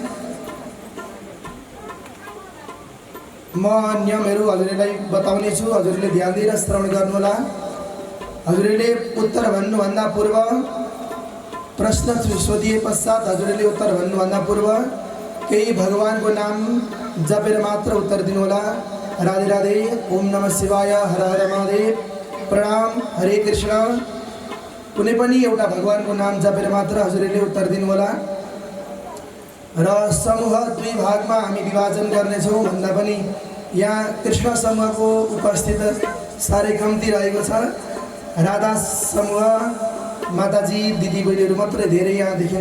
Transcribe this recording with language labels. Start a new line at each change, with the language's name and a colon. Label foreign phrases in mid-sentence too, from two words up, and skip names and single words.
Nepali: म नियमहरू हजुरलाई बताउने छु, हजुरले ध्यान दिएर श्रवण गर्नुहोला। हजुरले उत्तर भन्नुभन्दा पूर्व प्रश्न सोधिए पश्चात हजुरले उत्तर भन्नुभन्दा पूर्व केही भगवानको नाम जपेर मात्र उत्तर दिनुहोला। राधे राधे,
Sanskrit: ओम नमः शिवाय,
Nepali: हर हर महादेव, प्रणाम, हरे कृष्ण। कुनै पनि एउटा भगवानको नाम जपेर मात्र हजुरले उत्तर दिनुहोला। र समूह दुई भागमा हामी विभाजन गर्नेछौँ भन्दा पनि यहाँ कृष्ण समूहको उपस्थित साह्रै कम्ती रहेको छ। राधा समूह माताजी दिदी बहिनीहरू मात्रै धेरै यहाँ देखिन्छ।